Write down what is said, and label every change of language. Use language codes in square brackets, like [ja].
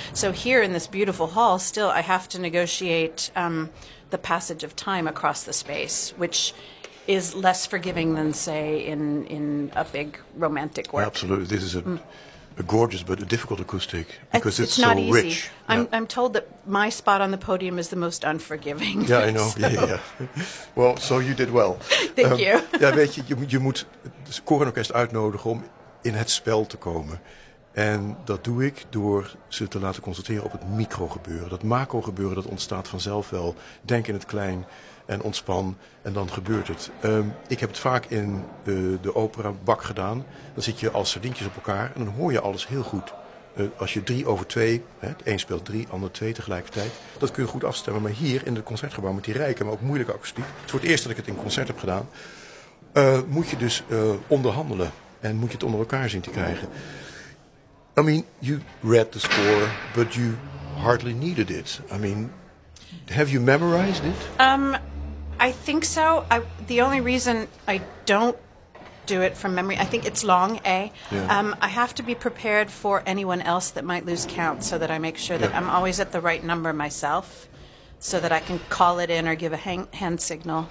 [en] So here in this beautiful hall, still, I have to negotiate the passage of time across the space, which is less forgiving than, say, in a big romantic work. Absolutely. This is a gorgeous but a difficult acoustic because it's so not easy. Rich. I'm told that my spot on the podium is the most unforgiving. Yeah, I know. So. Yeah. Well, so you did well. Thank you. [nl] Ja, weet je, je moet het koor en orkest uitnodigen om in het spel te komen. En dat doe ik door ze te laten concentreren op het microgebeuren. Dat macrogebeuren, dat ontstaat vanzelf wel. Denk in het klein en ontspan en dan gebeurt het. Ik heb het vaak in de opera bak gedaan. Dan zit je als sardientjes op elkaar en dan hoor je alles heel goed. Als je 3/2, het een speelt 3, ander 2 tegelijkertijd. Dat kun je goed afstemmen, maar hier in het concertgebouw met die rijke, maar ook moeilijke akoestiek. Het voor het eerst dat ik het in concert heb gedaan. Moet je dus onderhandelen. En moet je het onder elkaar zien te krijgen. [en] I mean, you read the score, but you hardly needed it. I mean, have you memorized it? I think so. The only reason I don't do it from memory, I think it's long, eh? Yeah. I have to be prepared for anyone else that might lose count so that I make sure that I'm always at the right number myself so that I can call it in or give a hand signal.